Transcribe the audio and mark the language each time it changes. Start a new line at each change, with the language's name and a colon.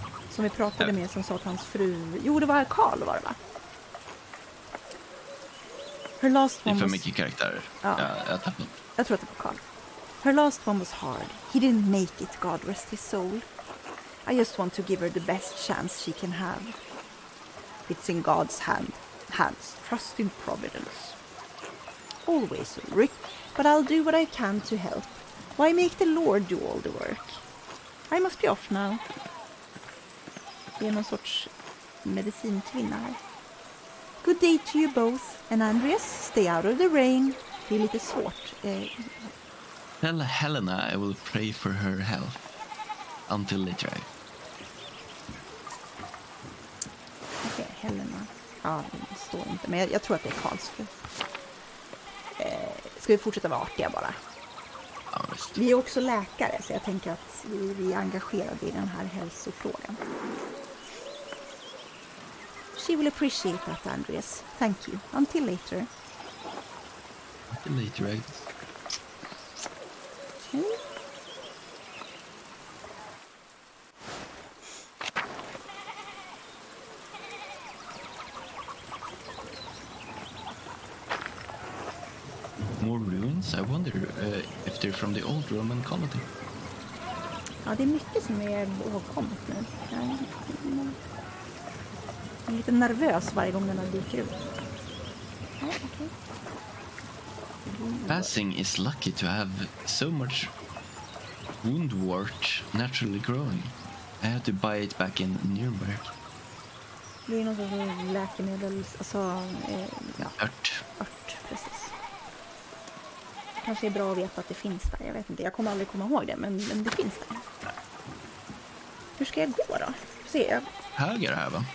Swedish: Som vi pratade med som sa att hans fru... Jo, det var Karl, var det, va?
English: Her last
Swedish: Det är
English: one
Swedish: för
English: was...
Swedish: mycket karaktärer. Ja. Jag tror att det var Karl.
English: Her last one was hard. He didn't make it, God rest his soul. I just want to give her the best chance she can have. It's in God's hands. Trust in providence. Always, Ulrich, but I'll do what I can to help. Why make the Lord do all the work? I must be off now.
Swedish: Det är någon sorts medicinkvinna här.
English: Good day to you both. And Andreas, stay out of the rain.
Swedish: Det är lite svårt.
English: Tell Helena I will pray for her health. Until later.
Swedish: Okej, Helena. Ja, det står inte. Men jag tror att det är Karls fru. Ska vi fortsätta vara artiga bara? Ja, visst. Vi är också läkare, så jag tänker att vi är engagerade i den här hälsofrågan.
English: She will appreciate that, Andreas. Thank you. Until later. Until later, Agnes. Okay. More ruins? I wonder if they're from the old Roman colony.
Swedish: Ja, det är mycket som är åkommet nu. Jag är lite nervös varje gång den här dyker upp. Ja, okej.
English: Passing is lucky to have so much woundwort naturally growing. I had to buy it back in Nuremberg.
Swedish: Det är något sorts läkemedel, alltså Ört. ört, precis. Kanske är bra att veta att det finns där, jag vet inte. Jag kommer aldrig komma ihåg det, men det finns där. Hur ska jag gå då? Se, jag... Höger här, va?